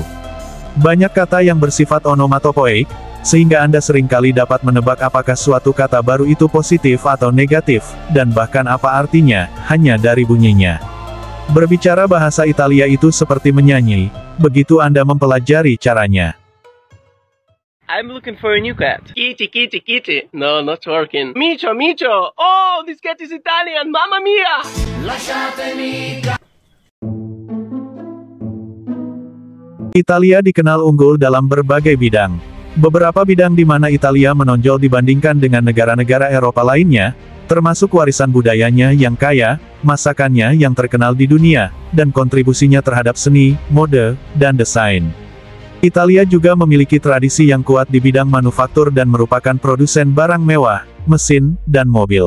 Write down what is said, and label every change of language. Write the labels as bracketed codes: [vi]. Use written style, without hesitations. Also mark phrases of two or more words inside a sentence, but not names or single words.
[id] Banyak kata yang bersifat onomatopoeik, sehingga Anda seringkali dapat menebak apakah suatu kata baru itu positif atau negatif, dan bahkan apa artinya, hanya dari bunyinya. Berbicara bahasa Italia itu seperti menyanyi, begitu Anda mempelajari caranya. [en] I'm looking for a new cat. Kitty, kitty, kitty. No, not working. [it] Micio, Micio. [en] Oh, this cat is Italian. [it] Mamma mia! Lasciatemi [id] Italia dikenal unggul dalam berbagai bidang. Beberapa bidang di mana Italia menonjol dibandingkan dengan negara-negara Eropa lainnya, termasuk warisan budayanya yang kaya, masakannya yang terkenal di dunia, dan kontribusinya terhadap seni, mode, dan desain. Italia juga memiliki tradisi yang kuat di bidang manufaktur dan merupakan produsen barang mewah, mesin, dan mobil.